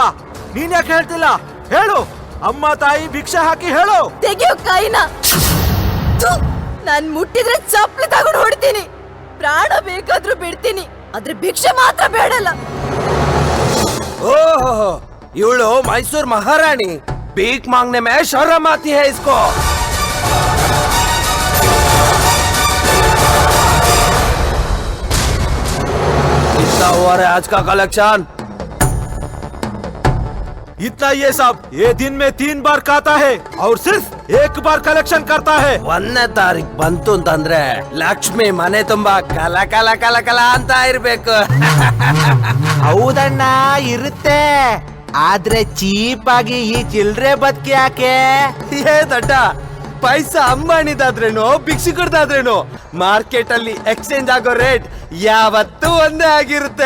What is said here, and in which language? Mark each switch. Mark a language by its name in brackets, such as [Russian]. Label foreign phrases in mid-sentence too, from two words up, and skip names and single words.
[Kannada] ನೀನ್ ಯಾಕೆ ಹೇಳ್ತಿಲ್ಲ? ಹೇಳು. ಅಮ್ಮ ತಾಯಿ ಭಿಕ್ಷೆ ಹಾಕಿ ಹೇಳು. ತೆಗಿಯೋ ಕೈನ. ನಾನ್ ಮುಟ್ಟಿದ್ರೆ ಚಪ್ಪಲಿ ತಗೊಂಡು ಹೊಡ್ತೀನಿ. ಪ್ರಾಣ ಬೇಕಾದ್ರೂ ಬಿಡ್ತೀನಿ, ಆದ್ರೆ ಭಿಕ್ಷೆ ಮಾತ್ರ ಬೇಡಲ್ಲ. ಓಹೋ, ಇವಳು ಮೈಸೂರ್ ಮಹಾರಾಣಿ. [Hindi] भीख मांगने में शर्म आती है इसको. कितना हुआ है आज का कलेक्शन? इतना ये सब. ये दिन में 3 बार खाता है और सिर्फ 1 बार कलेक्शन करता है. [Kannada] 1ನೇ ತಾರೀಖು ಬಂತು ಅಂತಂದ್ರೆ ಲಕ್ಷ್ಮಿ ಮನೆ ತುಂಬಾ ಕಲ ಕಲ ಕಲ ಕಲ ಅಂತ ಇರ್ಬೇಕು. ಹೌದಣ್ಣ, ಇರುತ್ತೆ. ಆದ್ರೆ ಚೀಪ್ ಆಗಿ ಈ ಚಿಲ್ಡ್ರೆ ಬದುಕಿ ಯಾಕೆ? ಏ ದಡ್ಡ, ಪೈಸಾ ಅಂಬಾಣಿದಾದ್ರೇನು ಭಿಕ್ಷುಕರ್ದಾದ್ರೇನು ಮಾರ್ಕೆಟ್ ಅಲ್ಲಿ ಎಕ್ಸ್ಚೇಂಜ್ ಆಗೋ ರೇಟ್ ಯಾವತ್ತೂ ಒಂದೇ ಆಗಿರುತ್ತೆ.